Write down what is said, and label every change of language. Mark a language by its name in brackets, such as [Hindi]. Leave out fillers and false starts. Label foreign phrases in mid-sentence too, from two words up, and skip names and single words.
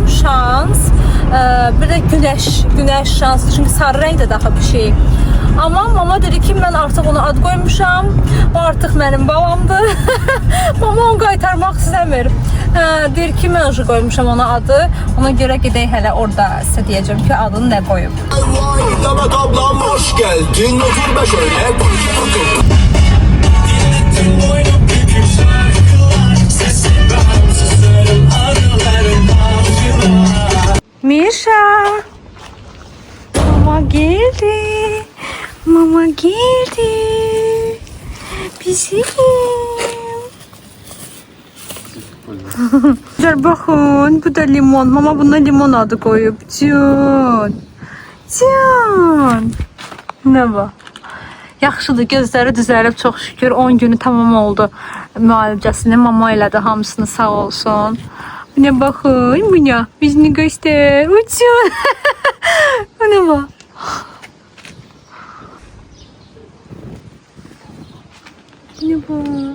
[Azerbaijani] Şans. Bir də günəş şansı. Çünki sarı rəngdə də axı pişik. Amma mama dedi ki, mən artıq ona ad qoymuşam. O artıq mənim balamdır. Mama onu qaytarmaq istəmir. Deyir ki, mən önce qoymuşam ona adı. Ona görə gedək hələ orada sizə deyəcəm ki, adını nə qoyub. [Turkish] Damat ablam hoş geldin. Otur be şöyle. Mişa. Mama geldi. Mama geldi. Bizim. Bakın, bu da limon. Mama buna limon adı koyup. Can. Can. Ne var? [Azerbaijani] Yaxşıdır, gözləri düzəlib çox şükür. 10 günü tamam oldu müalicəsini. Mama elədi hamısını, sağ olsun. [Turkish] Buna bakın, buna. Bizini göster. Uçun. Buna bak. Buna bak.